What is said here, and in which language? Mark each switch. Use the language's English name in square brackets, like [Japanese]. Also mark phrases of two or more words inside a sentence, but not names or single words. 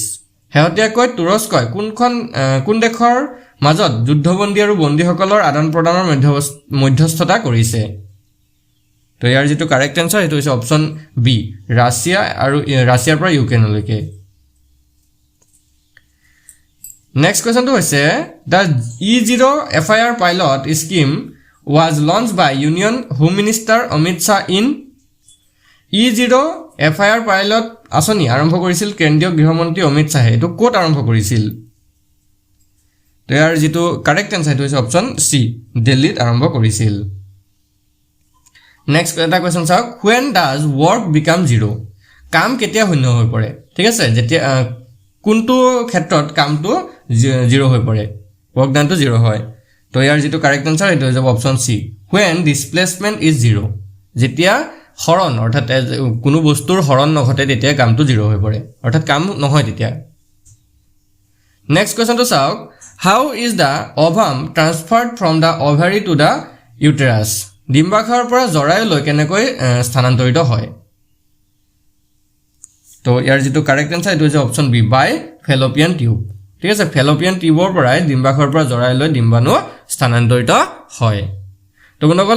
[Assamese] হেহতিয়াকৈ তুৰস্কই কোন দেশৰ মাজত যুদ্ধবন্দী আৰু বন্দীসকলৰ আদান প্ৰদানৰ মধ্যস্থতা কৰিছে তো ইয়াৰ যেটো [English] correct answer [Assamese] এটো হৈছে [English] option B [Assamese] ৰাছিয়াৰ পৰা ইউক্ৰেইনলৈকে [English] Next question [Assamese] to হৈছে [English] the E0 FIR pilot scheme was launched by Union Home Minister Amit Shah in E0 FIR pilot [Assamese] আসনি আৰম্ভ কৰিছিল কেন্দ্ৰীয় গৃহমন্ত্ৰী অমিত শাহে এটো কোট আৰম্ভ কৰিছিল তো ইয়াৰ যেটো [English] correct answer [Assamese] এটো হৈছে [English] option C [Assamese] দিল্লীত আৰম্ভ কৰিছিল নেক্সট এটা কোৱেশ্চন চাওক [English] when does work become zero [Assamese] কাম কেতিয়া শূন্য হৈ পৰে ঠিক আছে যেতিয়া কোনটো ক্ষেত্ৰত কামটো জিৰো হৈ পৰে [English] work done to zero [Assamese] হয় তো ইয়াৰ যেটো [English] correct answer [Assamese] এটো হৈছে [English] option C when displacement is zero [Assamese] যেতিয়া হৰণ অৰ্থাৎ কোনো বস্তুৰ হৰণ নঘটে তেতিয়া কামটো জিৰো হৈ পৰে অৰ্থাৎ কাম নহয় তেতিয়া [English] next question [Assamese] to চাওক [English] how is the ovum transferred from the ovary to the uterus [Assamese] ডিম্বাশয়ৰ পৰা জৰায়ুলৈ কেনেকৈ স্থানান্তৰিত হয় তো ইয়াৰ যেটো [English] correct answer [Assamese] এটো হৈছে [English] option B by fallopian tube [Assamese] ঠিক আছে ফেলোপিয়ান টিউবৰ পৰা ডিম্বাশয়ৰ পৰা জৰায়ুলৈ ডিম্বাণু স্থানান্তৰিত হয় তো বন্ধুসকল